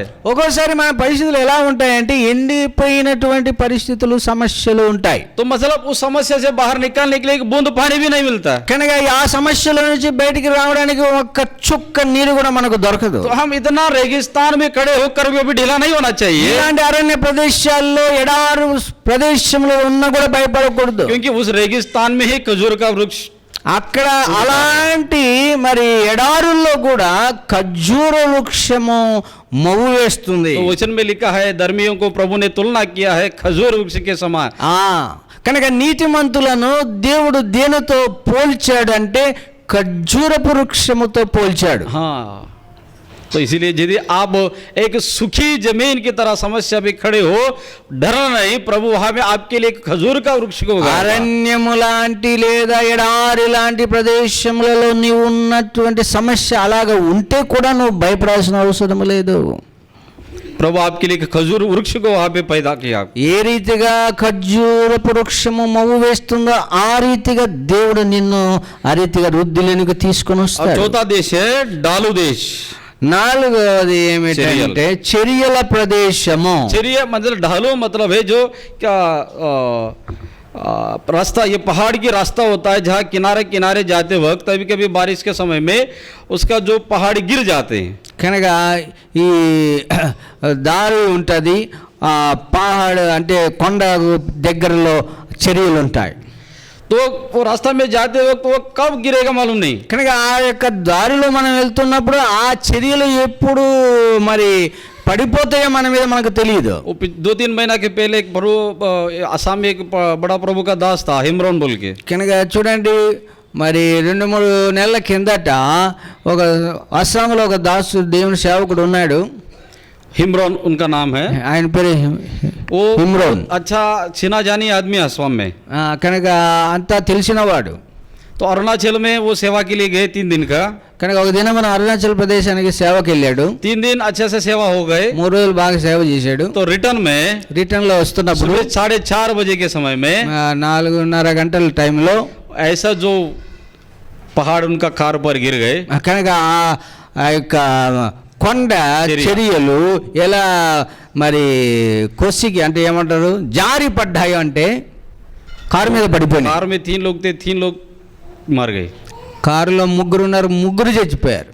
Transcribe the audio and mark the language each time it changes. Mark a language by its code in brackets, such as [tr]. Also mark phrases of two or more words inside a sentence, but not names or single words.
[te] ఒక్కోసారి మన పరిస్థితులు ఎలా ఉంటాయంటే ఎండిపోయినటువంటి పరిస్థితులు సమస్యలు ఉంటాయి. [hi] तो मतलब उस समस्या से बाहर निकालने के लिए एक बूंद पानी भी नहीं मिलता. [te] కనుక ఆ సమస్యల నుంచి బయటికి రావడానికి ఒక్క చుక్క నీరు కూడా మనకు దొరకదు. [hi] तो हम इतना रेगिस्तान में खड़े होकर भी अभी ढीला नहीं होना चाहिए. [te] ఇలాంటి అరణ్య ప్రదేశాల్లో ఎడారి ప్రదేశంలో ఉన్నా కూడా భయపడకూడదు. [hi] क्योंकि उस रेगिस्तान में ही खजूर का वृक्ष [te] అక్కడ అలాంటి మరి ఎడారుల్లో కూడా ఖర్జూర వృక్షము మవ్వు వేస్తుంది. [hi] तो वचन में लिखा है धर्मियों को प्रभु ने तुलना किया है खजूर वृक्ष के समान. [te] కనుక నీతిమంతులను దేవుడు దేనితో పోల్చాడంటే ఖర్జూరపు వృక్షముతో పోల్చాడు. [hi] हाँ, तो इसीलिए यदि आप एक सूखी जमीन की तरह समस्या भी खड़े हो, डरना नहीं, प्रभु वहां में आपके लिए एक खजूर का वृक्ष को उगाएगा. [te] అరణ్యము లాంటి లేదా ఎడారి లాంటి ప్రదేశములలో నీవు ఉన్నటువంటి సమస్య అలాగా ఉంటే కూడా నువ్వు భయపడాల్సిన అవసరం లేదు. [hi] प्रभु आपके लिए एक खजूर वृक्ष को वहां पे पैदा किया. [te] ఏ రీతిగా ఖర్జూరపు వృక్షము మవ్వు వేస్తుందో ఆ రీతిగా దేవుడు నిన్ను ఆ రీతిగా వృద్ధిలోనికి తీసుకొని [hi] और [te] వస్తాడు. [hi] चौथा देश है डालू देश. [te] నాలుగవది ఏమిటంటే చర్యల ప్రదేశము. [hi] चरिया मतलब ढालू मतलब है जो क्या रास्ता, ये पहाड़ की रास्ता होता है जहाँ किनारे किनारे जाते वक्त कभी कभी बारिश के समय में उसका जो पहाड़ी गिर जाते हैं. [te] కనుక ఈ దారి ఉంటుంది, పహాడ్ అంటే కొండ దగ్గరలో చర్యలు ఉంటాయి. [hi] तो वो रास्ता में जाते वक्त वो कब गिरेगा मालूम नहीं. [te] కనుక ఆ యొక్క దారిలో మనం వెళ్తున్నప్పుడు ఆ చర్యలు ఎప్పుడు మరి పడిపోతాయో మన మీద మనకు తెలియదు. [hi] 2-3 महीना के पहले एक प्रभु असम में एक बड़ा प्रभु का दास था हिमरोन बोल के. [te] కనుక చూడండి, మరి 2-3 నెలల కిందట ఒక అస్సాంలో ఒక దాసు దేవుని సేవకుడు ఉన్నాడు. [hi] हिमरोन उनका नाम है. [te] ఆయన పేరు [hi] वो हिमरोन. अच्छा छिना जानी आदमी है असम में. [te] కనుక అంతా తెలిసినవాడు. [hi] तो अरुणाचल में वो सेवा के लिए गए 3 दिन का. [te] కనుక ఒక దినం మన అరుణాచల్ ప్రదేశానికి సేవకి వెళ్ళాడు. [hi] 3 दिन अच्छे से सेवा हो गए. [te] 3 రోజులు బాగా సేవ చేశాడు. [hi] तो रिटर्न में [te] రిటర్న్ లో వస్తున్నప్పుడు [hi] 4:30 बजे के समय में [te] 4:30 గంటల టైంలో [hi] ऐसा जो पहाड़ उनका कार पर गिर गए. [te] కనుక ఆ యొక్క కొండ చర్యలు ఎలా మరి కొసికి అంటే ఏమంటారు జారి పడ్డాయి అంటే కారు మీద పడిపోయినాయి. [hi] कार में 3 लोग थे, 3 लोग मर गए. [te] కారులో 3 ఉన్నారు, 3 చచ్చిపోయారు.